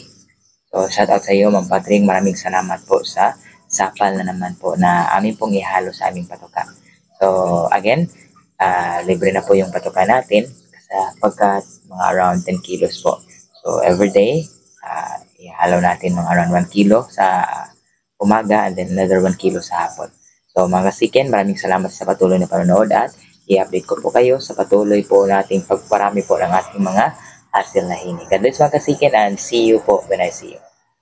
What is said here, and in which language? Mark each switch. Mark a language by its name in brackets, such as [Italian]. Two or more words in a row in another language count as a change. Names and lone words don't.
[Filipino] So [English] shout out [Filipino] sa iyo Ma'am Patring, maraming salamat po sa sapal na naman po na amin pong ihalo sa aming patuka. So again, libre na po yung patuka natin pagkat mga [English] around 10 kilos [Filipino] po. So everyday, ihalo natin mga [English] around 1 kilo [Filipino] sa umaga [English] and then another 1 kilo [Filipino] sa hapon. So mga kasiken, maraming salamat sa patuloy na panonood at i-update ko po kayo sa patuloy po nating pagparami po ng ating mga hasil na hini. [English] God bless [Filipino] mga kasiken [English] and see you po when I see you.